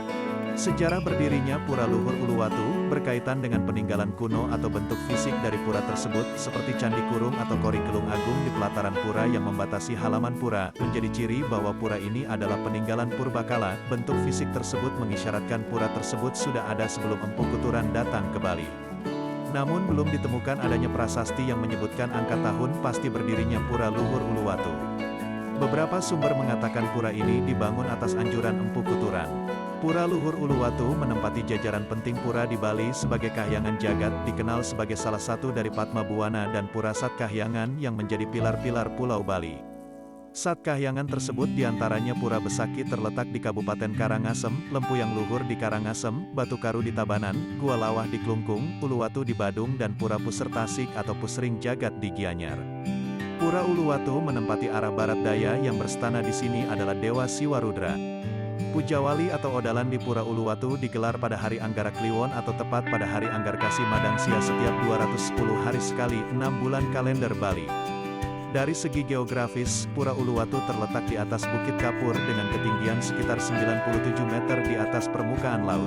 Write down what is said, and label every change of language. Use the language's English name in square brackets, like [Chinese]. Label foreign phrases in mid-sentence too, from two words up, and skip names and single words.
[Indonesian] Sejarah berdirinya Pura Luhur Uluwatu berkaitan dengan peninggalan kuno atau bentuk fisik dari pura tersebut, seperti Candi Kurung atau Kori Gelung Agung di pelataran pura yang membatasi halaman pura, menjadi ciri bahwa pura ini adalah peninggalan purbakala. Bentuk fisik tersebut mengisyaratkan pura tersebut sudah ada sebelum Empu Kuturan datang ke Bali. Namun belum ditemukan adanya prasasti yang menyebutkan angka tahun pasti berdirinya Pura Luhur Uluwatu. Beberapa sumber mengatakan pura ini dibangun atas anjuran Empu Kuturan. Pura Luhur Uluwatu menempati jajaran penting pura di Bali sebagai Kahyangan Jagat, dikenal sebagai salah satu dari Padma Buwana dan Pura Sat Kahyangan yang menjadi pilar-pilar Pulau Bali. Sat Kahyangan tersebut diantaranya Pura Besaki terletak di Kabupaten Karangasem, Lempuyang Luhur di Karangasem, Batu Karu di Tabanan, Gua Lawah di Klungkung, Uluwatu di Badung dan Pura Puser Tasik atau Pusring Jagat di Gianyar. Pura Uluwatu menempati arah barat daya yang berstana di sini adalah Dewa Siwarudra. Pujawali atau Odalan di Pura Uluwatu digelar pada hari Anggara Kliwon atau tepat pada hari Anggarkasi Madangsia setiap 210 hari sekali 6 bulan kalender Bali. Dari segi geografis, Pura Uluwatu terletak di atas Bukit Kapur dengan ketinggian sekitar 97 meter di atas permukaan laut.